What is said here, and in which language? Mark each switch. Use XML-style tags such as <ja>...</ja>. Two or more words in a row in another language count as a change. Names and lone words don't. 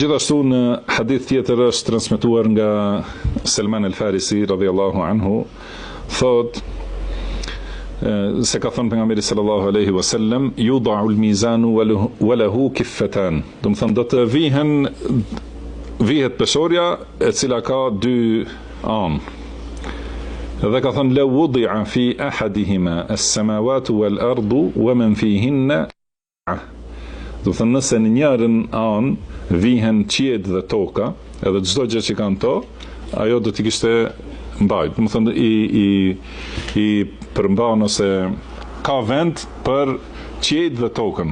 <sq>Gjithashtu në hadith tjetër është transmetuar nga Salman al-Farisi</sq> <ar>رضي الله عنه,</ar> <sq>thot se ka thënë pejgamberi</sq> <ar>صلى الله عليه وسلم, يوضع الميزان وله كفتان.</ar> <sq>Do të thonë do të vihet pesorja e cila ka dy anë. Dhe ka thënë</sq> <ar>لو وضع في أحدهما السماوات والأرض ومن فيهن.</ar> <sq>Do të thënë nëse në njërin anë vihen qiejt dhe toka, edhe çdo gjë që kanë to, ajo do t'i kishte mbajt. Do të thënë i përmban ose ka vend për qiejt dhe tokën.</sq>